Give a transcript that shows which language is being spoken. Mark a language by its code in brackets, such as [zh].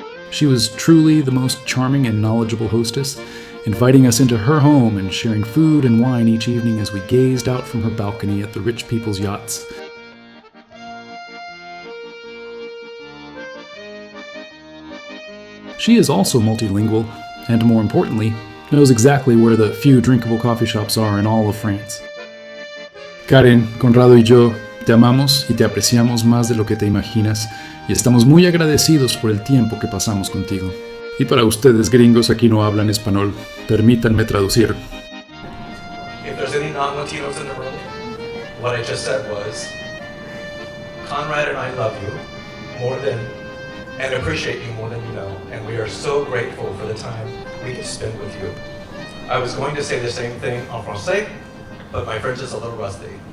[en] She was truly the most charming and knowledgeable hostess, inviting us into her home and sharing food and wine each evening as we gazed out from her balcony at the rich people's yachts. She is also multilingual, and more importantly, knows exactly where the few drinkable coffee shops are in all of France. [es] Karen, Conrado y yo te amamos y te apreciamos más de lo que te imaginas, y estamos muy agradecidos por el tiempo que pasamos contigo. Y para ustedes gringos aquí no hablan español, permítanme traducir. [en] If there's any non-Latinos in the room, what I just said was, Conrad and I love you more than, and appreciate you more than you know, and we are so grateful for the time we can spend with you. I was going to say the same thing [fr] en français, [en] but my French is a little rusty.